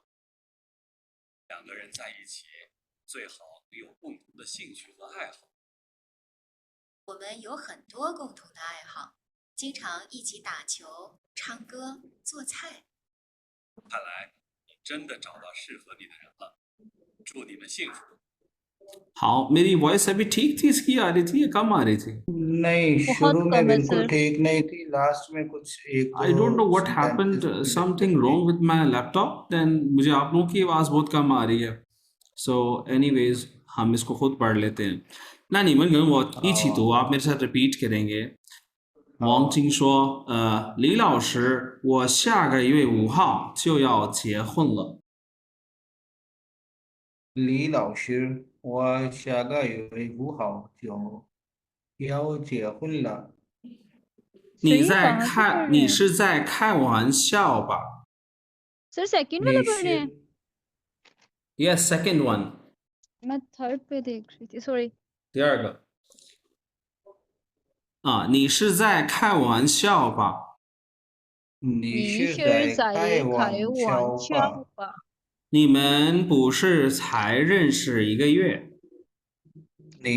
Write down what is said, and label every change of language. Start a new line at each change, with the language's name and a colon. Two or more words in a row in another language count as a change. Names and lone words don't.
Chinese: 两个人在一起，最好有共同的兴趣和爱好。我们有很多共同的爱好，经常一起打球、唱歌、做菜。看来你真的找到适合你的人了，祝你们幸福。
Hindi: 好 मेरी वॉइस अभी ठीक थी इसकी आ रही थी या कम आ रही थी नहीं, बहुत शुरू में कम है बिल्कुल सर। ठीक नहीं थी, लास्ट में कुछ एक
English: I don't know
Hindi: दो
English: what happened sentences something disturbed wrong with my laptop then
Hindi: मुझे आप लोगों की आवाज़ बहुत कम आ रही है
English: so anyways
Hindi: हम इसको खुद पढ़ लेते हैं
Chinese: 那你们跟我一起读
Hindi: आप मेरे साथ repeat करेंगे
Chinese: 王晶说李老师我下个月5号就要结婚了李老师，我下个月5号就要结婚了。你
Hindi: सर ये
Chinese: 在
Hindi: कहाँ से पढ़
Chinese: 开
Hindi: रहे
Chinese: 你
Hindi: हैं
Chinese: 是在开玩笑吧
Hindi: सर? सेकंड वाला
Chinese: 你
Hindi: पढ़ रहे हैं?
Chinese: 是
English: Yes second one
Hindi: मैं थर्ड पे देख रही थी, सॉरी।
Chinese: 第二个啊你是在开玩笑吧你你是是在在开开玩笑玩笑吧？吧？你们不是才认识1个月你